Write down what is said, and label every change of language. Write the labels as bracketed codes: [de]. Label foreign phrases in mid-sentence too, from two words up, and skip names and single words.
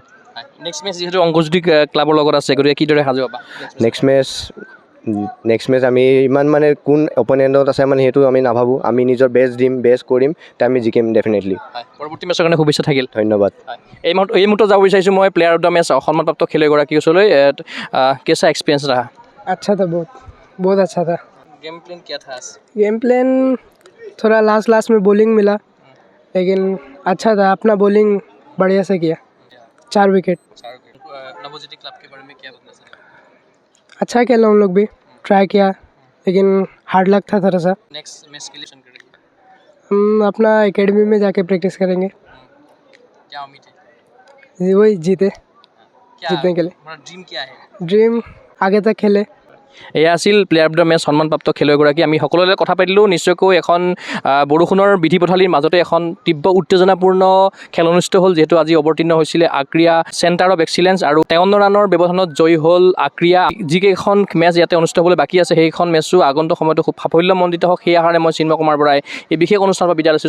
[en] next match [as] যিহেতু অংকুৰজ্যোতি ক্লাবৰ লগত আছে, গতিকে কিদৰে সাজু হ'বা? [en] next match [as] আমি ইমান মানে কোন অপনেণ্টত আছে মানে সেইটো আমি নাভাবোঁ, আমি নিজৰ বেষ্ট দিম, বেষ্ট কৰিম, তে আমি জিকিম ডেফিনেটলি। পৰৱৰ্তী মেচৰ কাৰণে শুভেচ্ছা থাকিল। ধন্যবাদ। এই মুহূৰ্তত যাব বিচাৰিছোঁ মই [en] player of the match [as] সন্মানপ্ৰাপ্ত খেলুৱৈগৰাকীৰ ওচৰলৈ। [hi] कैसा एक्सपीरियंस रहा? अच्छा था, बहुत अच्छा था। [en] game plan [hi] क्या था? [en] game plan [hi] थोड़ा लास्ट में बॉलिंग मिला, लेकिन अच्छा था, अपना बॉलिंग बढ़िया से किया, 4 विकेट। नवज्योति क्लब के बारे में क्या बोलना चाहिए? अच्छा खेला उन लोग भी, ट्राई किया, लेकिन [en] hard luck [hi] था थोड़ा सा। [en] next match [hi] के लिए करेंगे? हम अपना एकेडमी में जाके प्रैक्टिस करेंगे, क्या उम्मीद है? वही जीते, क्या जीतने के लिए हमारा ड्रीम क्या है? ड्रीम आगे तक खेले। [as] এয়া আছিল [en] player of the match [as] সন্মানপ্ৰাপ্ত খেলুৱৈগৰাকী। আমি সকলোৰে কথা পাতিলোঁ। নিশ্চয়কৈ এখন বৰষুণৰ বিধি পথালিৰ মাজতে এখন তীব্ৰ উত্তেজনাপূৰ্ণ খেল অনুষ্ঠিত হ'ল, যিহেতু আজি অৱতীৰ্ণ হৈছিলে আক্ৰিয়া চেণ্টাৰ অফ এক্সিলেঞ্চ আৰু 53 ৰানৰ ব্যৱধানত জয়ী হ'ল আক্ৰিয়া। যিকেইখন মেচ ইয়াতে অনুষ্ঠিত হ'বলৈ বাকী আছে, সেইখন মেচো আগন্তুক সময়তো খুব সাফল্যমণ্ডিত হওক, সেই আশাৰে মই চিন্ময় কুমাৰ বৰাই এই বিশেষ অনুষ্ঠানৰ পৰা বিদায় লৈছোঁ।